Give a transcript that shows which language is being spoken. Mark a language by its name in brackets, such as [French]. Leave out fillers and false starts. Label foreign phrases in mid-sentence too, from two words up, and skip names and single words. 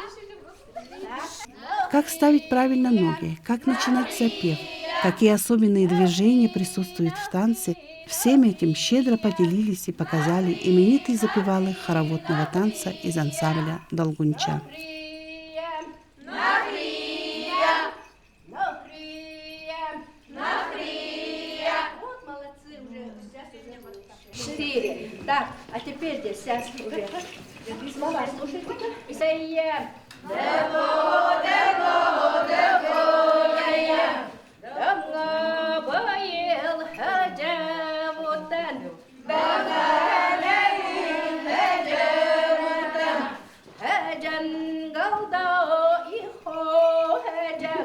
[Russian] Как ставить правильно ноги, как начинать запев, какие особенные движения присутствуют в танце, всем этим щедро поделились и показали именитые запевалы хороводного танца из ансамбля «Долгунча». Четыре. Так, а теперь здесь сейчас уже слова слушайте-ка. Дево, дево, дево, я. Дамга боел, хаджавутан. Багалейн, хаджавутан. Хаджан галда ихо хаджав.